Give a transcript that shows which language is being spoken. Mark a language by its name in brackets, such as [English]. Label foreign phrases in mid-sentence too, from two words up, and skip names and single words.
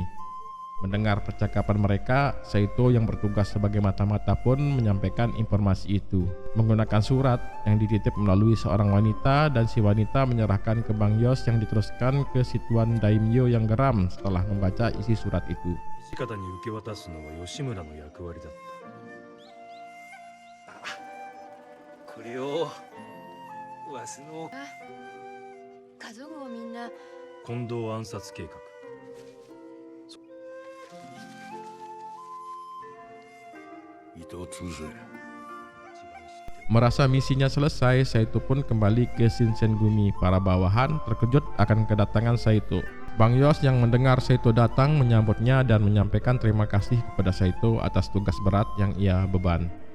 [Indonesian] Mendengar percakapan mereka, Saito yang bertugas sebagai mata-mata pun menyampaikan informasi itu menggunakan surat yang dititip melalui seorang wanita, dan si wanita menyerahkan ke Bang Yos yang diteruskan ke si tuan daimyo yang geram setelah membaca isi surat itu. [Japanese] 土方に受け渡すのは吉村の役割だった。これをわしの家族もみんな近藤暗殺計画。糸を潰せ。 [Indonesian] Merasa misinya selesai, Saito pun kembali ke Shinsengumi. Para bawahan terkejut akan kedatangan Saito. Bang Yos yang mendengar Saito datang menyambutnya dan menyampaikan terima kasih kepada Saito atas tugas berat yang ia beban.